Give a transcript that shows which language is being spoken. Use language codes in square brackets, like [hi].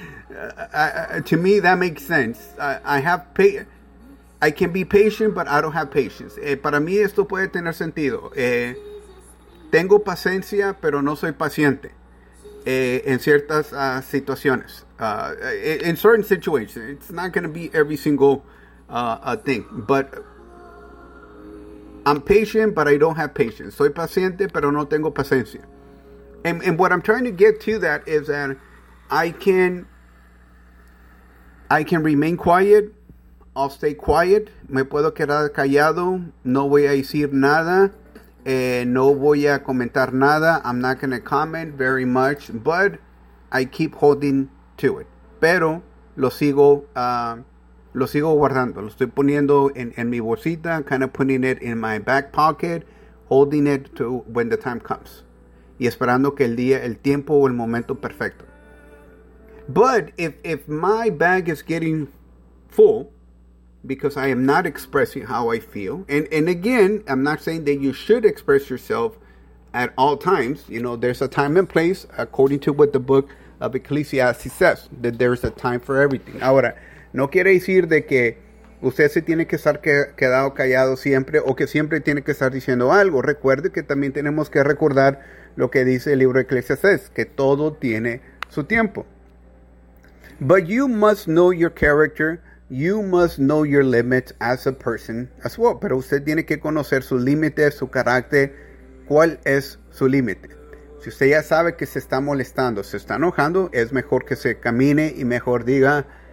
[en] To me, that makes sense. I can be patient, but I don't have patience. [es] Para mí esto puede tener sentido. Tengo paciencia, pero no soy paciente en ciertas situaciones. [en] In certain situations, it's not going to be every single thing. But I'm patient, but I don't have patience. [es] Soy paciente, pero no tengo paciencia. [en] And what I'm trying to get to that is that I can remain quiet. I'll stay quiet. [es] Me puedo quedar callado. No voy a decir nada. No voy a comentar nada. [en] I'm not going to comment very much, but I keep holding to it. [es] Pero lo sigo guardando. Lo estoy poniendo en mi bolsita, [en] kind of putting it in my back pocket, holding it to when the time comes. [es] Y esperando que el día, el tiempo o el momento perfecto. [en] But if my bag is getting full, because I am not expressing how I feel. And again, I'm not saying that you should express yourself at all times. You know, there's a time and place, according to what the book of Ecclesiastes says, that there's a time for everything. [es] Ahora, no quiere decir de que usted se tiene que estar quedado callado siempre o que siempre tiene que estar diciendo algo. Recuerde que también tenemos que recordar lo que dice el libro de Ecclesiastes, que todo tiene su tiempo. [en] But you must know your character. You must know your limits as a person as well. [es] Pero usted tiene que conocer su límite, su carácter. ¿Cuál es su límite? Si usted ya sabe que se está molestando, se está enojando, es mejor que se camine y mejor diga,